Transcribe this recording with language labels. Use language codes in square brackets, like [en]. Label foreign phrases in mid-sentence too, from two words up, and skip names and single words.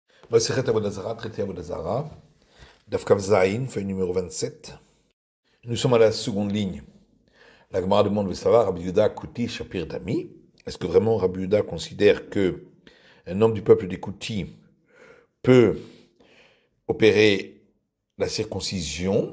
[fr] Masechet Avodah Zarah, traité Avodah Zarah, [he] דף כף זין, [fr] feuille numéro 27. Nous sommes à la seconde ligne. La Gemara demande de savoir, [arc] רבי יהודה כותי שפיר דמי. [fr] Est-ce que vraiment Rabbi Yehuda considère que un homme du peuple des Kouti peut opérer la circoncision?